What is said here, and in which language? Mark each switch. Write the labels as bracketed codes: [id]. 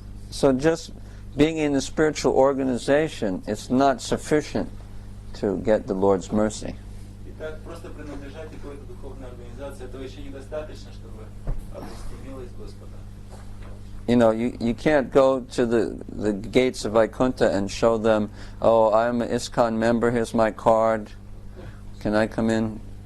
[en] So just being in a spiritual organization, it's not sufficient to get the Lord's mercy. [ru] Итак, просто принадлежать какой-то духовной организации, этого еще недостаточно, чтобы обрести милость Господа. [en] You can't go to the gates of Vaikuntha and show them, oh, I'm an ISKCON member, here's my card, can I come in?